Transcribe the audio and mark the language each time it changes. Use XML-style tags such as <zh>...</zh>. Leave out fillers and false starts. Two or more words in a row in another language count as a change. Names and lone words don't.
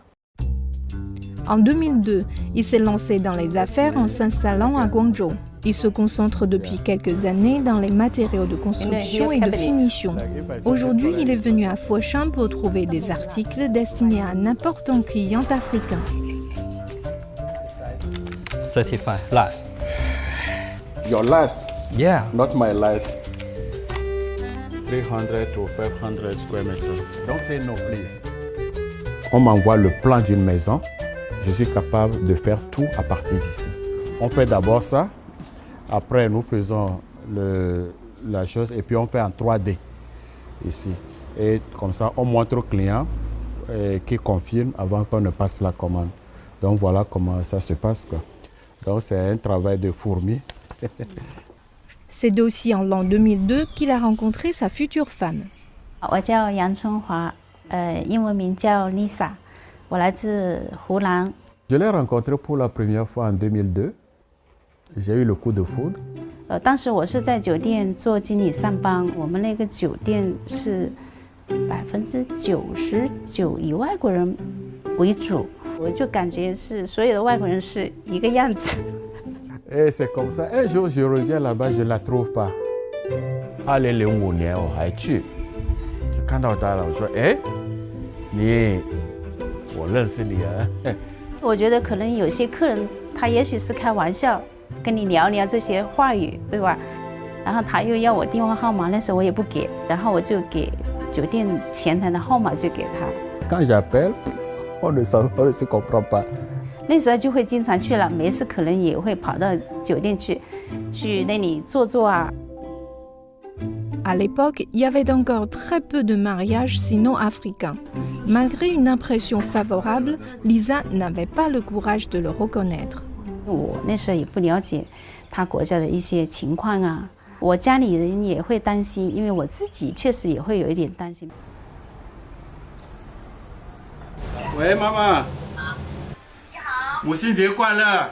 <fr>En 2002, il s'est lancé dans les affaires en s'installant à Guangzhou. Il se concentre depuis quelques années dans les matériaux de construction et de finition. Aujourd'hui, il est venu à Foshan pour trouver des articles destinés à n'importe quel client africain.</fr> <en>Certified last. Your last? Yeah. Not my last. 300 to 500 square meters. Don't say no, please.</en> <fr>On m'envoie le plan d'une maison. Je suis capable de faire tout à partir d'ici. On fait d'abord ça. Après, nous faisons la chose et puis on fait en 3D ici. Et comme ça, on montre au client qui confirme avant qu'on ne passe la commande. Donc voilà comment ça se passe, quoi. Donc c'est un travail de fourmi. C'est aussi en l'an 2002 qu'il a rencontré sa future femme. Je l'ai rencontré pour la première fois en 2002. J'ai eu le coup de foudre.</fr> <zh>当时我是在酒店做经理上班，我们那个酒店是99%以外国人为主，我就感觉是所有的外国人是一个样子。</zh> <fr>Et c'est comme ça. Un jour, je reviens là-bas, je ne la trouve pas.</fr> <zh>2005 年我还去，就看到她了。我说：“哎，我认识你啊。” 我觉得可能有些客人他也许是开玩笑，跟你聊聊这些话语，对吧？然后他又要我电话号码，那时候我也不给，然后我就给酒店前台的号码就给他。</zh> <fr>Quand j'appelle, on ne se comprend pas.</fr> <zh>那时候就会经常去了，没事可能也会跑到酒店去那里坐啊。</zh> <fr>À l'époque, il y avait encore très peu de mariages sino-africains. Malgré une impression favorable, Lisa n'avait pas le courage de le reconnaître.</fr> <zh>我那时候也不了解他国家的一些情况啊，我家里人也会担心，因为我自己确实也会有一点担心。喂，妈妈。你好。母亲节快乐。</zh>